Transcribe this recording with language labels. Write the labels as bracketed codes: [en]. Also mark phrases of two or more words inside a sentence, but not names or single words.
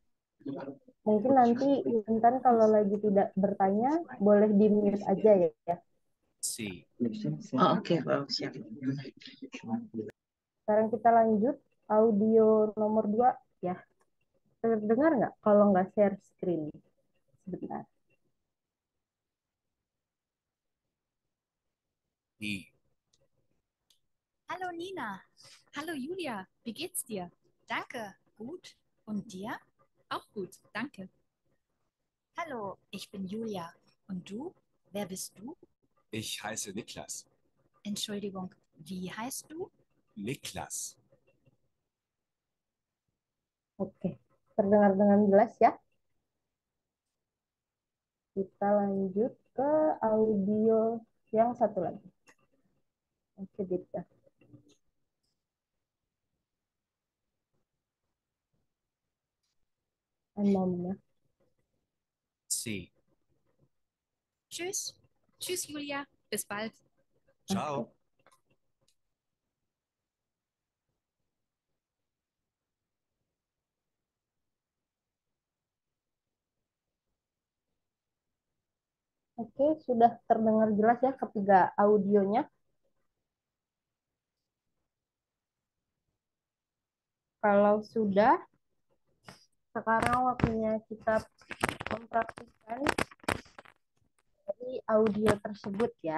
[id] mungkin nanti Intan kalau lagi tidak bertanya boleh di mute aja ya. C, Oh, oke, Frau. Siap. Sekarang kita lanjut audio nomor 2 ya. Terdengar nggak kalau nggak share screen? Sebentar. I, [de] Hallo Nina. Hallo Julia, wie geht's dir? Danke, gut. Und dir? Auch gut, danke. Hallo, ich bin Julia. Und du? Wer bist du? ich heiße Niklas. Entschuldigung, wie heißt du? Niklas. [id] Oke, terdengar dengan jelas ya. Kita lanjut ke audio yang satu lagi. Oke, Dita. [de] Ein Moment ya. C, Tschüss. Tschüss, Julia. Bis bald. ciao. [id] Oke, sudah terdengar jelas ya ketiga audionya. Kalau sudah, sekarang waktunya kita mempraktikkan dari audio tersebut ya.